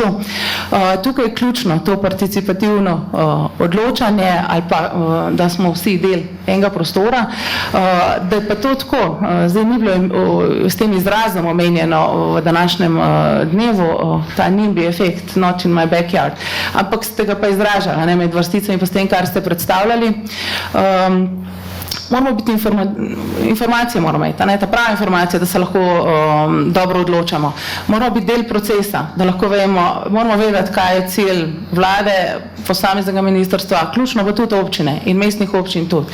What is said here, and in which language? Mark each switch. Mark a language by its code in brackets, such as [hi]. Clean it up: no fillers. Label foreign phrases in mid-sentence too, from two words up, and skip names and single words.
[sl] Tukaj je ključno to participativno odločanje ali pa, da smo vsi del enega prostora, da je pa to tako, zdaj ni bilo s tem izrazom omenjeno v današnjem dnevu, ta NIMBY efekt, [en] not in my backyard, [sl] ampak ste ga pa izražali, ne, med vrsticami pa s tem, kar ste predstavljali. Moramo biti informacije, moramo imeti, ta prava informacija, da se lahko dobro odločamo. Moramo biti del procesa, da lahko vemo, moramo vedeti, kaj je cilj vlade, posameznega ministrstva, ključno pa tudi občine in mestnih občin tudi.